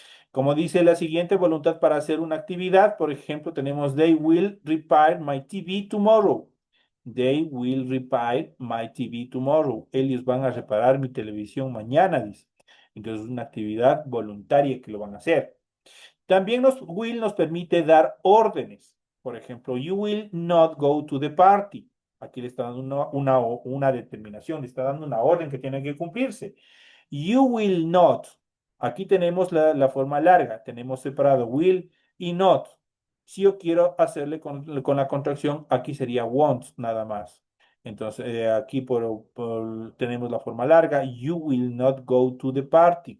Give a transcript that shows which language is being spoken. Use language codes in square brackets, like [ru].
[es] Como dice la siguiente, voluntad para hacer una actividad, por ejemplo, tenemos [en] They will repair my TV tomorrow. They will repair my TV tomorrow. [es] Ellos van a reparar mi televisión mañana, dice. Entonces es una actividad voluntaria que lo van a hacer. También will nos permite dar órdenes. Por ejemplo, [en] you will not go to the party. [es] Aquí le está dando una determinación, le está dando una orden que tiene que cumplirse. [en] You will not. [es] Aquí tenemos la forma larga. Tenemos separado will y not. Si yo quiero hacerle con la contracción, aquí sería won't nada más. Entonces, aquí tenemos la forma larga. [en] You will not go to the party.